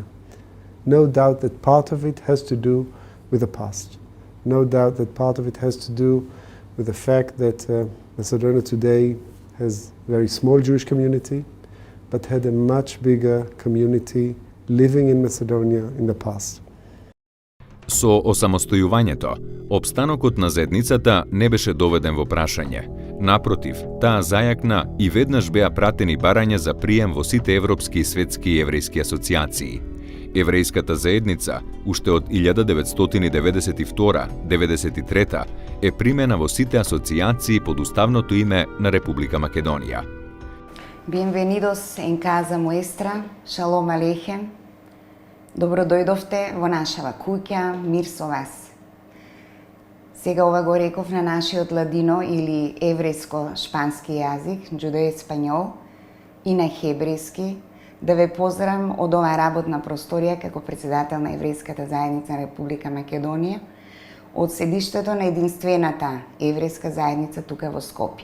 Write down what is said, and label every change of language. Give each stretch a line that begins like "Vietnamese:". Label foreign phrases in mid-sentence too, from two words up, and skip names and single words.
English: No doubt that part of it has to do with the past. No doubt that part of it has to do with the fact that Macedonia today has a very small Jewish community, but had a much bigger community living in Macedonia in the past.
Macedonian: Со осамостојувањето, опстанокот на заедницата не беше доведен во прашање. Напротив, таа зајакна и веднаш беа пратени барања за прием во сите европски и светски еврејски асоциации. Еврејската заедница, уште од 1992-93 е примена во сите асоциации под уставното име на Република Македонија.
Ladino: Bienvenidos en casa nuestra,
Hebrew: שלום עליכם.
Macedonian: Добро дојдовте во нашава куќа, мир со вас. Сега ова го реков на нашиот ладино или еврејско-шпански јазик, џудео-еспањол, и на хебрејски, да ве поздравам од оваа работна просторија како председател на Еврејската заедница на Република Македонија, од седиштето на единствената еврејска заедница тука во Скопје.